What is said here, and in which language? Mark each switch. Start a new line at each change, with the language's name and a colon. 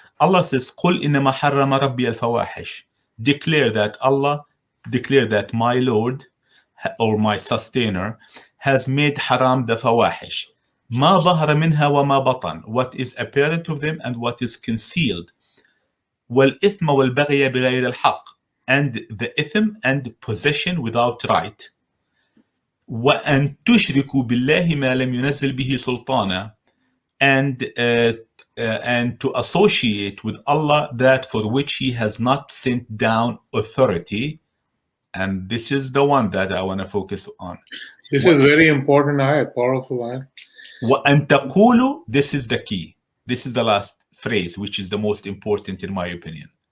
English: Allah says,
Arabic: قُلْ إِنَّمَا حَرَّمَ رَبِّيَ الْفَوَاحِشِ.
English: Declare that my Lord or my sustainer has made haram the fawahish.
Arabic: ما ظهر منها وما بطن.
English: What is apparent of them and what is concealed.
Arabic: والإثم والبغي بغير الحق.
English: And the ithm and possession without right.
Arabic: وأن تشركوا بالله ما لم ينزل به سلطانا.
English: And to associate with Allah that for which He has not sent down authority. And this is the one that I want to focus on. This is very important ayat, powerful ayat.
Arabic: وَأَن تَقُولُوا,
English: this is the key. This is the last phrase, which is the most important in my opinion.